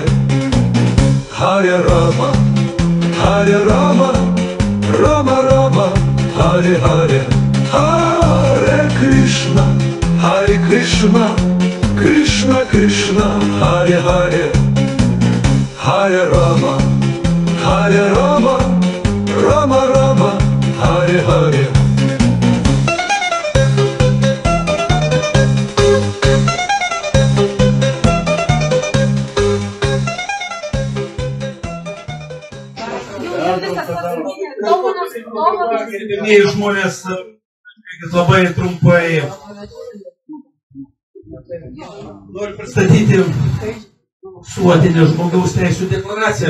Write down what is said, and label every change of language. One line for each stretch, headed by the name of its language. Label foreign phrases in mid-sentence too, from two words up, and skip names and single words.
Sanskrit: Харе Рама, Харе Рама, Рама Рама, Харе Харе. Харе Кришна, Харе Кришна, Кришна Кришна, Харе Харе. Харе Рама, Харе Рама, Рама Рама, Харе Харе.
Lithuanian: Gerbėmieji žmonės, labai trumpai noriu pristatyti visuotinę žmogaus teisų deklaraciją.